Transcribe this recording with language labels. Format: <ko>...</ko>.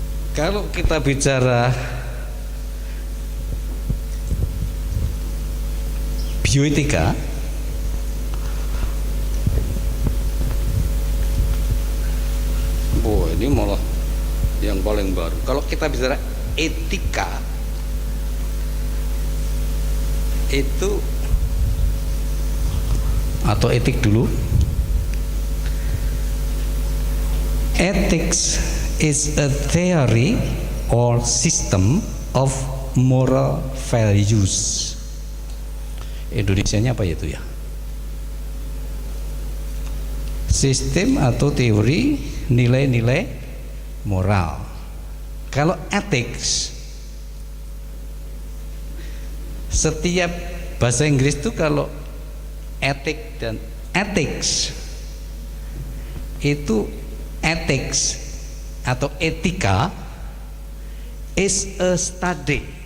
<id>Kalau kita bicara bioetika, ini malah yang paling baru. Kalau kita bicara etika, itu atau etik dulu.</id> <en>Ethics is a theory or system of moral values.</en> <id>Indonesianya apa itu ya? Sistem atau teori nilai-nilai moral. Kalau ethics, setiap bahasa Inggris itu kalau etik dan ethics itu ethics atau etika</id> <en>is a study.</en>